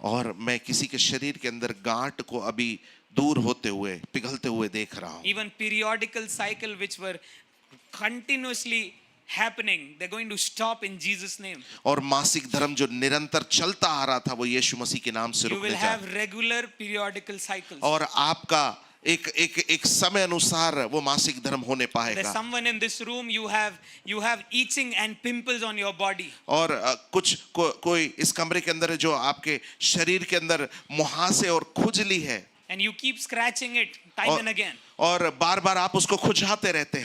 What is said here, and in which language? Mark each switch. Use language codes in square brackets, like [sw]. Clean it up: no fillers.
[hi] और मैं किसी के शरीर के अंदर गांठ को अभी दूर होते हुए, पिघलते हुए देख रहा हूँ. [en] Even periodical cycle which were continuously happening, they're going to stop in Jesus name. [hi] और मासिक धर्म जो निरंतर चलता आ रहा था वो यीशु मसीह के नाम से [en] You [hi] रुकने [en] will [hi] जा. [en] have regular periodical cycles. [hi] और आपका एक समय अनुसार वो मासिक धर्म होने [en] There's [hi] पाएगा. [en] someone in this room, you have itching and pimples on your body. [hi] और कोई इस कमरे के अंदर है जो आपके शरीर के अंदर मुहासे और खुजली है, [en] And you keep scratching it time and again. [hi] और बार बार आप उसको खुजाते रहते हैं.